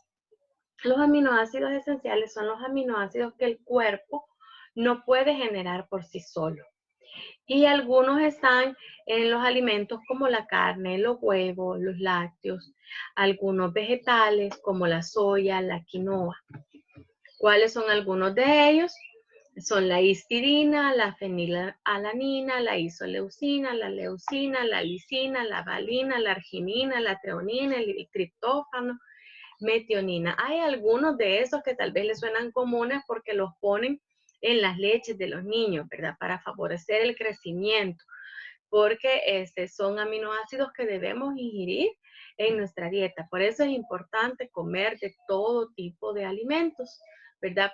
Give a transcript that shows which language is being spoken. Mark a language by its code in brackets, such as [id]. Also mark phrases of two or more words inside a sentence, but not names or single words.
[es] Los aminoácidos esenciales son los aminoácidos que el cuerpo no puede generar por sí solo. Y algunos están en los alimentos como la carne, los huevos, los lácteos, algunos vegetales como la soya, la quinoa. ¿Cuáles son algunos de ellos? Son la histidina, la fenilalanina, la isoleucina, la leucina, la lisina, la valina, la arginina, la treonina, el triptófano, metionina. Hay algunos de esos que tal vez les suenan comunes porque los ponen en las leches de los niños, ¿verdad? Para favorecer el crecimiento, porque son aminoácidos que debemos ingerir en nuestra dieta. Por eso es importante comer de todo tipo de alimentos, ¿verdad?